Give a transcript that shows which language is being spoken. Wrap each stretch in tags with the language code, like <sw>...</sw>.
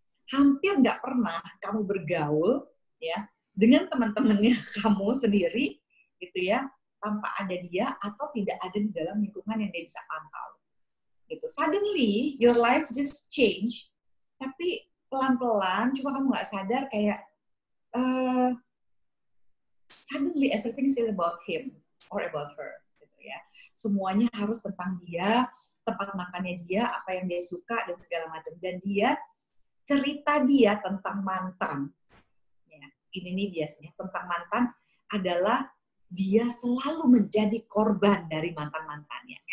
<id>Hampir nggak pernah kamu bergaul ya dengan teman-temannya kamu sendiri gitu ya, tanpa ada dia atau tidak ada di dalam lingkungan yang dia bisa pantau. Gitu.</id> <en>Suddenly your life just change,</en> <id>tapi pelan-pelan, cuma kamu nggak sadar kayak</id> <en>suddenly everything is about him or about her.</en> <id>Ya. Semuanya harus tentang dia, tempat makannya dia, apa yang dia suka, dan segala macam. Dan dia, cerita dia tentang mantan. Ya, ini nih biasanya, tentang mantan adalah dia selalu menjadi korban dari mantan-mantannya.</id>